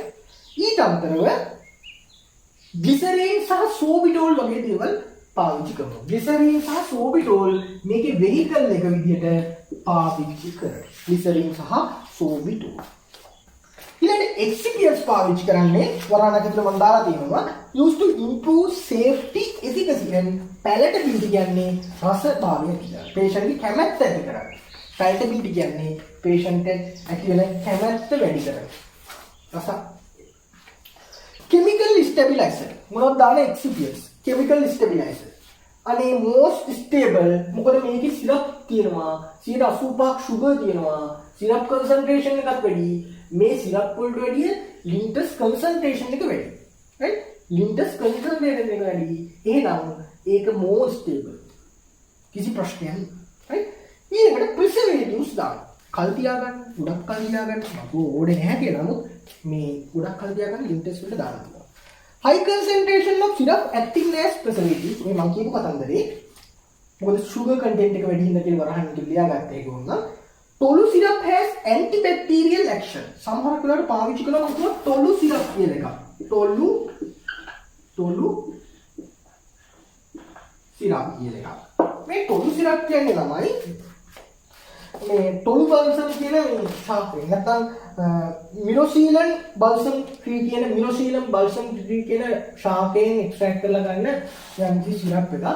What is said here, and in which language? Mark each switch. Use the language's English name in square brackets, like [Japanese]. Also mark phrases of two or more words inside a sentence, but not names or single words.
[Sinhala] ඊට අමතරව ග්ලිසරින් සහ සෝබිටෝල් වගේ දේවල් පාවිච්චි කරනවා. ග්ලිසරින් සහ සෝබිටෝල් මේකේ වෙහිකල් එක විදියට පාවිච්චි කරනවා. ග්ලිසරින් සහ සෝබිටෝල්. ඊළඟට excipients පාවිච්චි කරන්නේ වරණක් ඇතුළේ මම දාලා තියෙනවා [English] used to improve safety efficacy and palatability [Sinhala] කියන්නේ රසභාවය කියලා. patient ගේ කැමැත්ත ඇති කරගන්න. palatability කියන්නේ patient ඇති වෙන කැමැත්ත වැඩි කරගන්න. රස [English] chemical stabilizer [Sinhala] මොනවද දාන excipients [English] chemical stabilizer [Sinhala] අනේ [English] most stable [Sinhala] මොකද මේකේ සිරප් තියෙනවා 85ක් sugar තියෙනවා සිරප් concentration එකක් වැඩි මේ සිරප් වලට වැඩිය ලින්ටස් concentration එක වැඩි right ලින්ටස් concentration එක වැඩි එහෙනම් ඒක [English] more stable [Sinhala] කිසි ප්‍රශ්නයක් නැහැ right ඊළඟට preservatives දාන්න කල් තියාගන්න ගොඩක් කල් තියාගන්න මම ඕනේ නැහැ කියලා නමුත් මේ ගොඩක් කල් තියාගන්න ලින්ටස් වලට දාන්න පුළුවන් [English] high concentration of syrup acting as preservatives [Sinhala] මේ මම කියපු කතන්දරේ මොකද [English] sugar content [Sinhala] එක වැඩි හින්දා කියලා වරහන් එක ලියාගත්ත ඒක වුණා තොළු [English] syrup has antibacterial action [Sinhala] සමහර වෙලාවට පාවිච්චි කරනවා මම කියනවා තොළු syrup කියන එක තොළු syrup කියන එක මේ තොළු syrup කියන්නේ ළමයි මේ තොළු බල්සම් කියන මේ ශාකේ නැත්නම් මිනොසීලන් [English] balsam tree [Sinhala] කියන මිනොසීලන් [English] balsam tree [Sinhala] කියන ශාකයෙන් එක්ස්ට්‍රැක්ට් කරලා ගන්න යම්කිසි සිරප් එකක්.